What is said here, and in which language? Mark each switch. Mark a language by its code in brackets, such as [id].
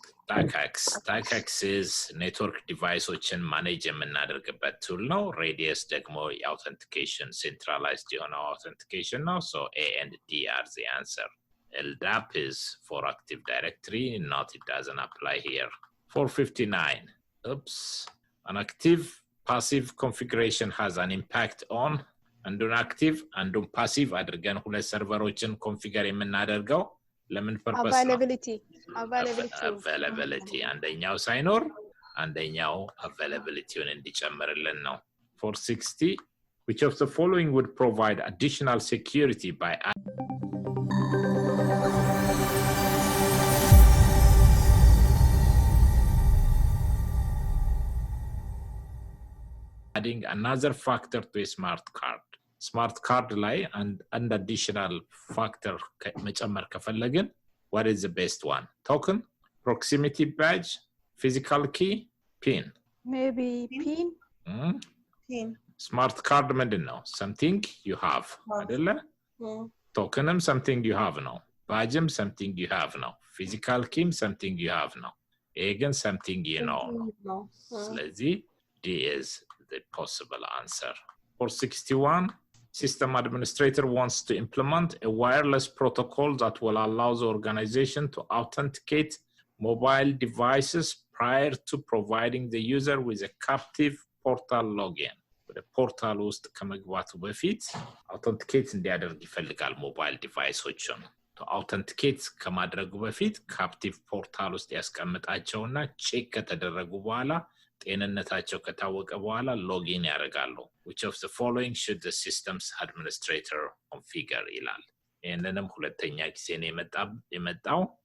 [am] ታካክስ is ኔትወርክ ዲቫይሶችን ማኔጅ የምናደርግበት ቱል ነው። ሬዲየስ ደግሞ የአውተንቲኬሽን ሴንትራላይዝድ የሆነው አውተንቲኬሽን ነው። [en] So A and D are the answer. LDAP is for Active Directory, not it doesn't apply here. 459. Oops. An active passive configuration has an impact on [am] አንዱን active አንዱን passive አድርገን ሁለት ሰርቨሮችን ኮንፊገር የምናደርገው ለምን ፐርፐስ ነው? availability አንደኛው ሳይኖር አንደኛው availabilityውን እንዲጨምርልን ነው። 460. [en] Which of the following would provide additional security by adding another factor to a smart card? [am] Smart card ላይ and additional factor መጨመር ከፈለግን [en] what is the best one? Token, proximity badge, physical key, pin. Maybe pin. Pin. [am] Smart card ምንድን ነው? [en] Something you have [am] አይደለ? Tokenም [en] something you have [am] ነው። Badgeም something you have ነው። Physical keyም something you have ነው። ይሄ ግን [en] something you know [am] ነው። ስለዚህ [en] D is the possible answer. [am] 461. [en] System administrator wants to implement a wireless protocol that will allow the organization to authenticate mobile devices prior to providing the user with a captive portal login. [am] ወደ ፖርታል ውስጥ ከመግባቱ በፊት አውተንቲኬት እንዲያደርግ ይፈልጋል ሞባይል ዲቫይሶችን። አውተንቲኬት ከማድረጉ በፊት ካፕቲቭ ፖርታል ውስጥ ያስቀምጣቸውና ቼክ ከተደረጉ በኋላ ጤንነታቸው ከታወቀ በኋላ ሎጊን ያደርጋሉ። [en] Which of the following should the system's administrator configure [am] ይላል። ይህንንም ሁለተኛ ጊዜ ነው የመጣው።